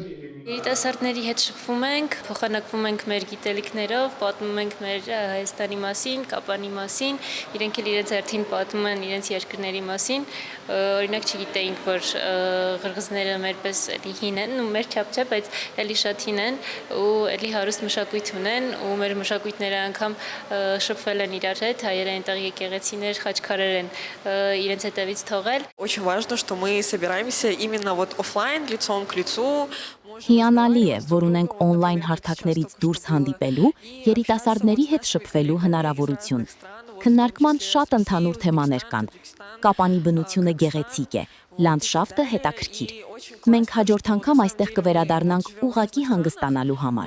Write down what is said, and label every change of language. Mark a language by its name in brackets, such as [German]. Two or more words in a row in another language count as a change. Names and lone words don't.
[Armenian] Երիտասարդների հետ շփվում ենք, փոխանակվում ենք մեր գիտելիքներով, պատմում ենք մեր Հայաստանի մասին, Կապանի մասին, իրենք էլ իրենց հերթին պատմում են իրենց երկրների մասին։ Օրինակ չգիտեինք, որ ղրղզները մերպես էլի հին են, ու մեր չափ չէ, բայց էլի շատ հին են ու էլի հարուստ մշակույթ ունեն ու մեր մշակույթները անգամ շփվել են իրար հետ, հայերը այնտեղ եկեղեցիներ, խաչքարեր են իրենց հետևից թողել։ [Russian] Очень важно, что мы собираемся именно вот офлайн, лицом к лицу. [Armenian] Հիանալի է, որ ունենք օնլայն հարթակներից դուրս հանդիպելու, երիտասարդների հետ շփվելու հնարավորություն։ Քննարկման շատ ընդհանուր թեմաներ կան։ Կապանի բնությունը գեղեցիկ է, լանդշաֆտը հետաքրքիր։ Մենք հաջորդ անգամ այստեղ կվերադառնանք ուղղակի հանգստանալու համար։